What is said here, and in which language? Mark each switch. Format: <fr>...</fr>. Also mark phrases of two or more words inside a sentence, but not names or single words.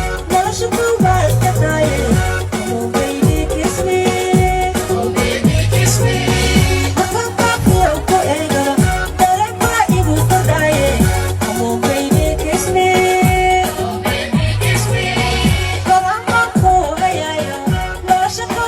<so>Noloshu ku waa iska tahay.</so> <en>Come on, baby, kiss me. Come on, baby, kiss me.</en> <so>Markaan qaafiyo ku eego, dareen baa igu kordhaye.</so> <en>Come on, baby, kiss me. Come on, baby, kiss me.</en> <so>Go'aan baan ku ogayayo, nolosha</so>